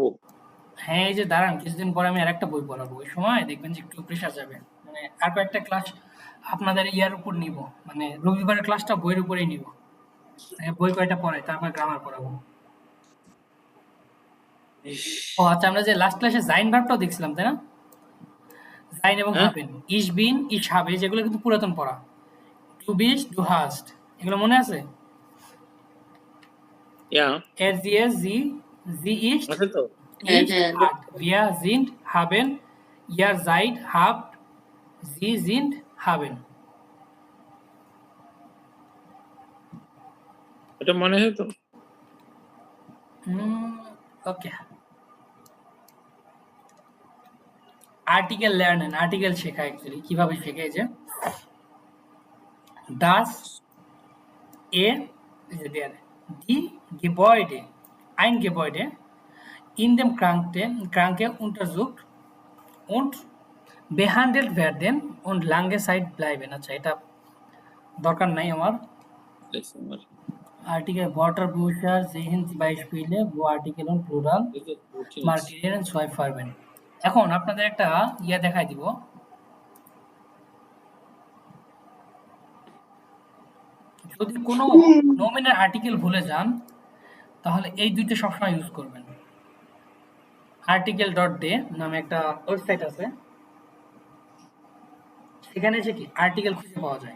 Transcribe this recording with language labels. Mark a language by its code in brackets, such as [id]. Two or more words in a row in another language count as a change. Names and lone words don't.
[bn] হ্যাঁ এই যে দাঁড়ান, কিছুদিন পরে আমি আরেকটা বই পড়াবো, ওই সময় দেখবেন যে একটু প্রেশার যাবে, মানে আর কয়েকটা ক্লাস আপনাদের ইয়ার উপর নিব, মানে রবিবারের ক্লাসটা বইয়ের উপরেই নিব, বই কয়টা পড়াই তারপর গ্রামার পড়াবো। ও আচ্ছা, আমরা যে লাস্ট ক্লাসে জাইন ভার্বটাও দেখছিলাম তাই না, জাইন এবং হ্যাঁ, হাবেন, [de] ich bin ich habe, [bn] যেগুলো কিন্তু পুরাতন পড়া, [de] du bist du hast, [bn] এগুলো মনে আছে? ইয়া [de] er sie sie ist [bn] আছে তো। হ্যাঁ [de] ist [bn] হ্যাঁ [de] hat, wir sind haben, ihr seid habt, sie sind haben। [bn] এটা মনে হয় তো। ওকে, [de] Artikel lernen, [bn] আর্টিকেল শেখা অ্যাকচুয়ালি কিভাবে শেখে, এই যে das এই যে [de] der die Gebäude ein Gebäude in dem Kranke untersucht und behandelt werden und lange Zeit bleiben। [bn] আচ্ছা এটা দরকার নাই আমার। [de] Artikel Wörterbucher sehen Beispiele, wo Artikel und Plural markieren zwei Farben। [bn] এখন আপনাদের একটা ইয়া দেখাই দিব, যদি কোনো নমিনাল আর্টিকেল ভুলে যান তাহলে এই দুইটা সবসময় ইউজ করবেন। article.de নামে একটা ওয়েবসাইট আছে, সেখানে এসে কি আর্টিকেল খুঁজে পাওয়া যায়।